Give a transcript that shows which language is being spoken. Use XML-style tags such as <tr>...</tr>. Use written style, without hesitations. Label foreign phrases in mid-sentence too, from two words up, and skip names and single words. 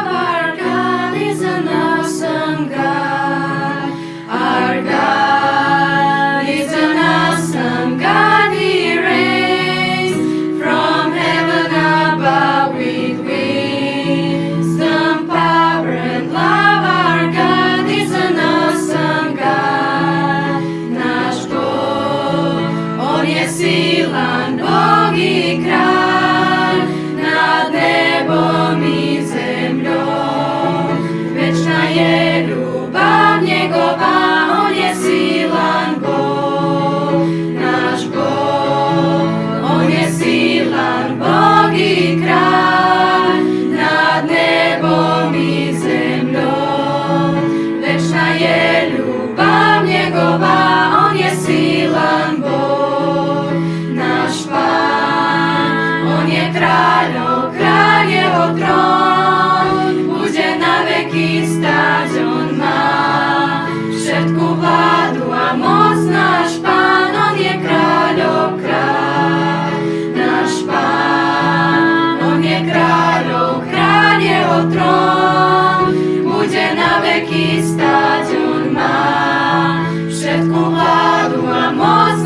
<en>Our God is an awesome God. Our God is an awesome God, He reigns from heaven above with wisdom, power, and love.</en> <sr>Silan Bog i kralj nad nebom i zemljom. Večna je ljubav njegova, on je silan Bog, naš Bog. On je silan Bog i kralj nad nebom i zemljom. Večna je ljubav njegova, on je silan Bog.</sr> <sk>Kráľov, kráľ jeho trón, bude na veky stáť, on má všetku vládu a moc. Náš Pán, on je kráľov kráľ, náš Pán, on je kráľov, kráľ jeho trón, bude na veky stáť, on má všetku vládu a moc.</sk>